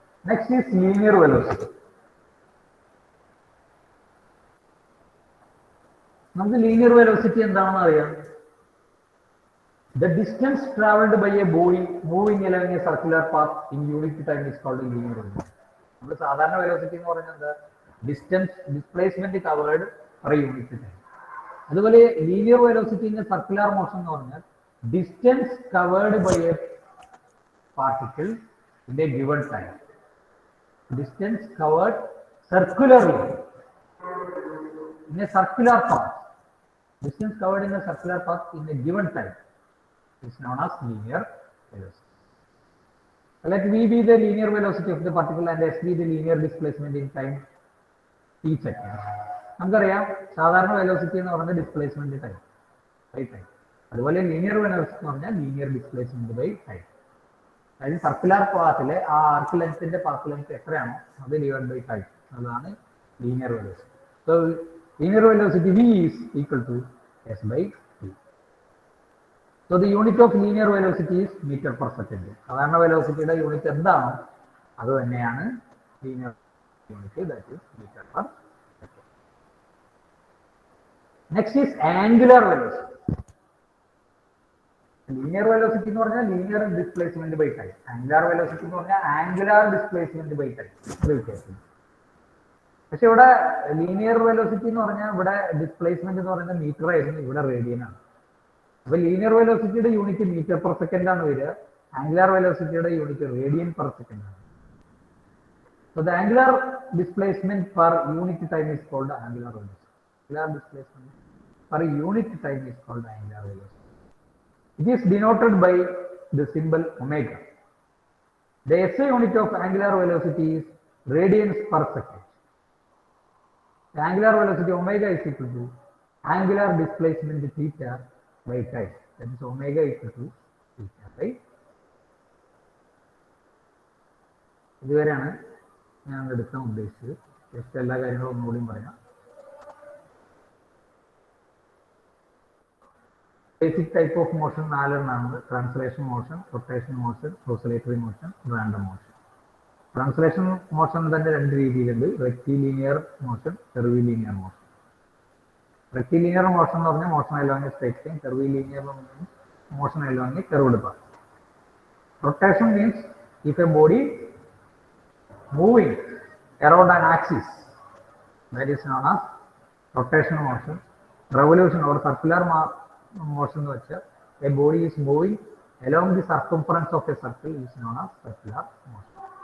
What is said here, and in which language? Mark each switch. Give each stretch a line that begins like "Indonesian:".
English: Next is linear velocity.
Malayalam: നമുക്ക് linear velocity എന്താണെന്ന് അറിയാം.
English: The distance traveled by a body moving along a circular path in unit time is called linear velocity.
Malayalam: നമ്മൾ സാധാരണ velocity എന്ന് പറയുന്നത് എന്താ?
English: Distance, displacement covered per unit time. അതുപോലെ linear velocity in circular motion എന്ന് പറഞ്ഞാൽ distance covered by a particle in a given time. Distance covered circularly in a circular path, distance covered in a circular path in a given time is known as linear velocity. Let V be the linear velocity of the particle and S be the linear displacement in time t seconds.
Malayalam: നമുക്കറിയാം സാധാരണ velocity എന്ന് പറയുന്നത് displacement time by time. അതുപോലെ linear velocity എന്ന് പറഞ്ഞാൽ linear displacement by time. അതായത് circular പാത്തിലെ ആ ആർക്ക് ലെങ്ത്തിന്റെ path length എത്രയാണോ അത് ഡിവൈഡ് ബൈ ടൈം, അതാണ് linear velocity.
English: So linear velocity V is equal to S by T. So the unit of linear velocity is meter per second.
Malayalam: സാധാരണ വെലോസിറ്റിയുടെ unit എന്താണോ അത് തന്നെയാണ് linear unit,
English: That is metre per second. Next is angular velocity.
Malayalam: Linear velocity എന്ന് പറഞ്ഞാൽ linear displacement by time. Angular velocity എന്ന് പറഞ്ഞാൽ angular displacement by time. വ്യത്യാസം. പക്ഷെ ഇവിടെ ലീനിയർ വെലോസിറ്റി എന്ന് പറഞ്ഞാൽ ഇവിടെ ഡിസ്പ്ലേസ്മെന്റ് എന്ന് പറയുന്നത് മീറ്റർ ആയിരുന്നു, ഇവിടെ റേഡിയൻ ആണ്. അപ്പൊ linear വെലോസിറ്റിയുടെ unit metre per second ആണ് വരിക, angular വെലോസിറ്റിയുടെ unit radian per second ആണ്.
English: So the angular displacement per unit time is called angular velocity. Angular displacement per unit time is called angular velocity. It is denoted by the symbol omega. The SI unit of angular velocity is radians per second. The angular velocity omega is equal to angular displacement theta by time. That is omega equal to theta by.
Malayalam: ഇതുവരെയാണ് ഞാൻ എടുക്കാൻ ഉദ്ദേശിച്ചത്. Just എല്ലാ കാര്യങ്ങളും ഒന്നുകൂടി പറയാം. Basic type of motion 4 എണ്ണമാണ്. Translation motion, rotation motion, oscillatory motion, random motion. Translation motion തന്നെ 2 രീതിയിലുണ്ട്, rectilinear motion, curvilinear motion. Rectilinear motion എന്ന് പറഞ്ഞാൽ motion along straight line, curvilinear motion along curved path.
English: Rotation means if a body moving around an axis, that is known as rotational motion. Revolution or circular motion
Malayalam: എന്ന് വെച്ചാൽ
English: a body is moving along the circumference of a circle is known as circular motion.